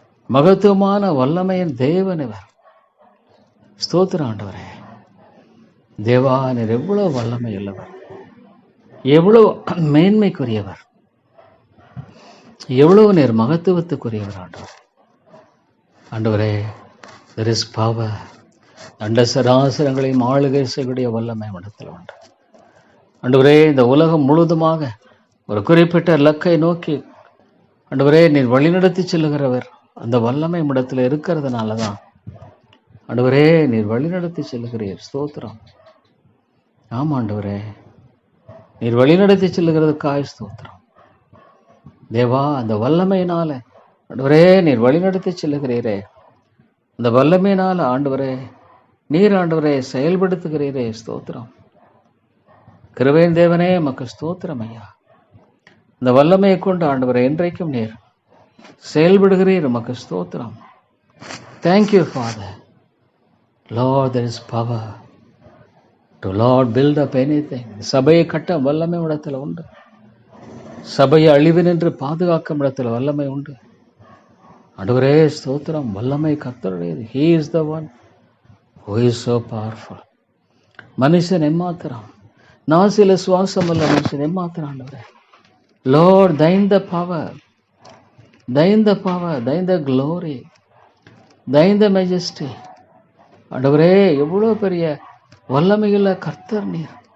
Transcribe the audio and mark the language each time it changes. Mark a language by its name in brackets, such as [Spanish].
[Tamil] மகத்துவமான வல்லமையின் தேவன் இவர். ஸ்தோத்திரம் ஆண்டவரே. தேவா, நீர் எவ்வளவு வல்லமை உள்ளவர், எவ்வளவு மேன்மைக்குரியவர், எவ்வளவு நீர் மகத்துவத்துக்குரியவர் ஆண்டவர். [English] ஆண்டவரே, there is power. [Tamil] அண்ட சராசரங்களையும் ஆளுகை செய்யக்கூடிய வல்லமை இடத்தில் உண்டு. ஆண்டவரே, இந்த உலகம் முழுவதுமாக ஒரு குறிப்பிட்ட இலக்கை நோக்கி ஆண்டவரே நீர் வழிநடத்தி செல்லுகிறவர். அந்த வல்லமை இடத்துல இருக்கிறதுனால தான் ஆண்டவரே நீர் வழிநடத்தி செல்லுகிறீர். ஸ்தோத்திரம். ஆமா ஆண்டவரே, நீர் வழிநடத்தி செல்லுகிறதுக்காய் ஸ்தோத்திரம். தேவா, அந்த வல்லமையினால ஆண்டவரே நீர் வழிநடத்தி செல்லுகிறீரே. அந்த வல்லமையினால ஆண்டவரே நீர் ஆண்டவரே செயல்படுத்துகிறீரே. ஸ்தோத்திரம். கிருபையின் தேவனே, மக்கு ஸ்தோத்திரம் ஐயா. இந்த வல்லமையை கொண்டு ஆண்டவரே என்றைக்கும் நீர் செயல்படுகிறீர். மக்கு ஸ்தோத்திரம். [English] Thank you father. Lord, there is power to Lord build up anything. [Tamil] சபையை கட்ட வல்லமை இடத்துல உண்டு. சபையை அழிவு நின்று பாதுகாக்கும் இடத்துல வல்லமை உண்டு. ஆண்டவரே ஸ்தோத்திரம். வல்லமை கர்த்தருடையது. [English] He is the one who is so powerful. [Tamil] மனுஷன் எம்மாத்திரம், நாசில சுவாசம் அல்ல மனுஷன் எம்மாத்திரம். [English] ஆண்டவரே, Lord, thine the power, thine the power, thine the glory, thine the majesty. [Tamil] ஆண்டவரே, எவ்வளோ பெரிய வல்லமையுள்ள கர்த்தர் நீர்.